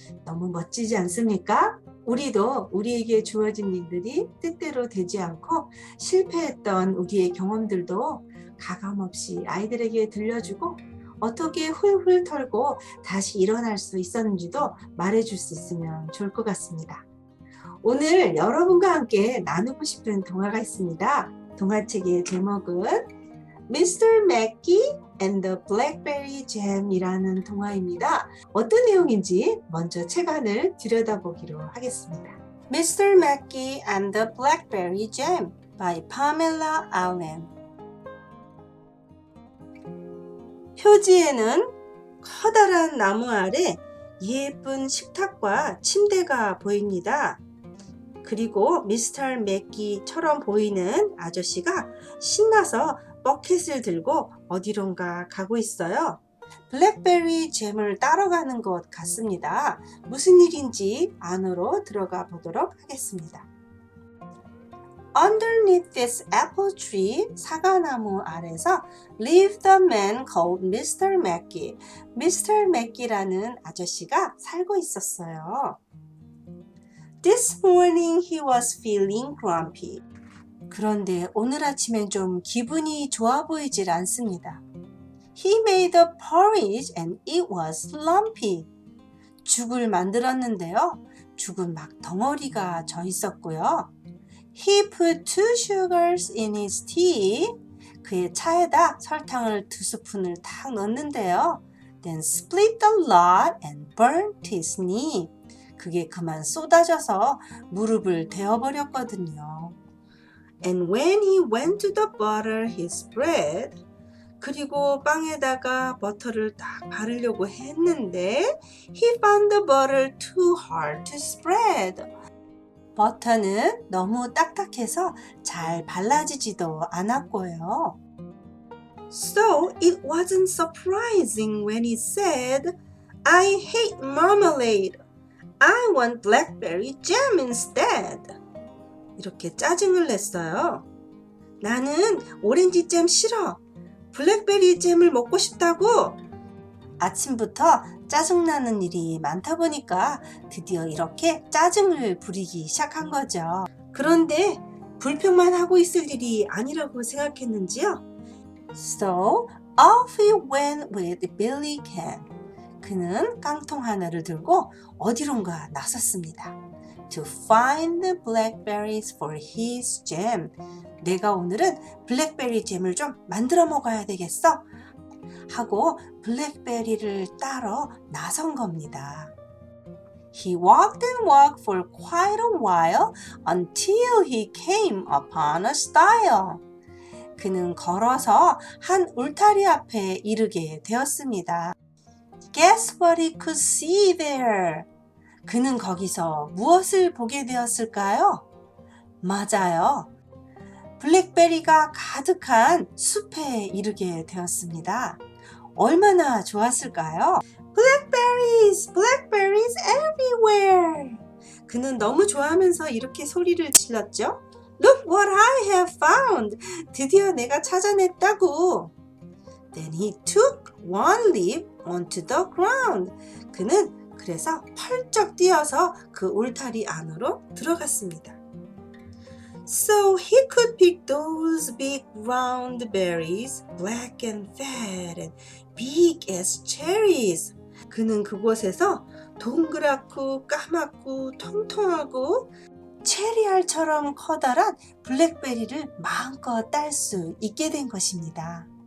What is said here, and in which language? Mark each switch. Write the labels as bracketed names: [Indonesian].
[Korean] 너무 멋지지 않습니까? 우리도 우리에게 주어진 일들이 뜻대로 되지 않고 실패했던 우리의 경험들도 가감없이 아이들에게 들려주고 어떻게 훌훌 털고 다시 일어날 수 있었는지도 말해줄 수 있으면 좋을 것 같습니다. 오늘 여러분과 함께 나누고 싶은 동화가 있습니다. 동화책의 제목은 Mr. Mackey and the Blackberry Jam이라는 동화입니다. 어떤 내용인지 먼저 책안을 들여다보기로 하겠습니다. [English] Mr. Mackey and the Blackberry Jam by Pamela Allen. [Korean] 표지에는 커다란 나무 아래 예쁜 식탁과 침대가 보입니다. 그리고 미스터 맥기처럼 보이는 아저씨가 신나서 버켓을 들고 어디론가 가고 있어요. 블랙베리 잼을 따러 가는 것 같습니다. 무슨 일인지 안으로 들어가 보도록 하겠습니다. [English] Underneath this apple tree, [Korean] 사과나무 아래서 [English] lived a man called Mr. Mackey. Mr. [Korean] Mackey라는 아저씨가 살고 있었어요. [English] This morning he was feeling grumpy. [Korean] 그런데 오늘 아침엔 좀 기분이 좋아 보이질 않습니다. [English] He made a porridge and it was lumpy. [Korean] 죽을 만들었는데요. 죽은 막 덩어리가 져 있었고요. [English] He put 2 sugars in his tea. [Korean] 그의 차에다 설탕을 2스푼을 딱 넣었는데요. [English] Then split the lot and burnt his knee. [Korean] 그게 그만 쏟아져서 무릎을 데워버렸거든요. [English] And when he went to the butter his bread. [Korean] 그리고 빵에다가 버터를 딱 바르려고 했는데 [English] He found the butter too hard to spread. [Korean] 버터는 너무 딱딱해서 잘 발라지지도 않았고요. [English] So it wasn't surprising when he said, I hate marmalade. I want blackberry jam instead. [Korean] 이렇게 짜증을 냈어요. 나는 오렌지 잼 싫어. 블랙베리 잼을 먹고 싶다고. 아침부터 짜증나는 일이 많다 보니까 드디어 이렇게 짜증을 부리기 시작한 거죠. 그런데 불평만 하고 있을 일이 아니라고 생각했는지요. [English] So off he went with Billy can. [Korean] 그는 깡통 하나를 들고 어디론가 나섰습니다. [English] To find the blackberries for his jam. [Korean] 내가 오늘은 블랙베리 잼을 좀 만들어 먹어야 되겠어. 하고 블랙베리를 따러 나선 겁니다. [English] He walked and walked for quite a while until he came upon a stile. [Korean] 그는 걸어서 한 울타리 앞에 이르게 되었습니다. [English] Guess what he could see there? [Korean] 그는 거기서 무엇을 보게 되었을까요? 맞아요. 블랙베리가 가득한 숲에 이르게 되었습니다. 얼마나 좋았을까요? [English] Blackberries, blackberries everywhere. [Korean] 그는 너무 좋아하면서 이렇게 소리를 질렀죠. [English] Look what I have found. [Korean] 드디어 내가 찾아냈다고. [English] Then he took one leap onto the ground. [Korean] 그는 그래서 펄쩍 뛰어서 그 울타리 안으로 들어갔습니다. [English] So he could pick those big round berries, black and fat and big as cherries. [Korean] 그는 그곳에서 동그랗고 까맣고 통통하고 체리알처럼 커다란 블랙베리를 마음껏 딸 수 있게 된 것입니다.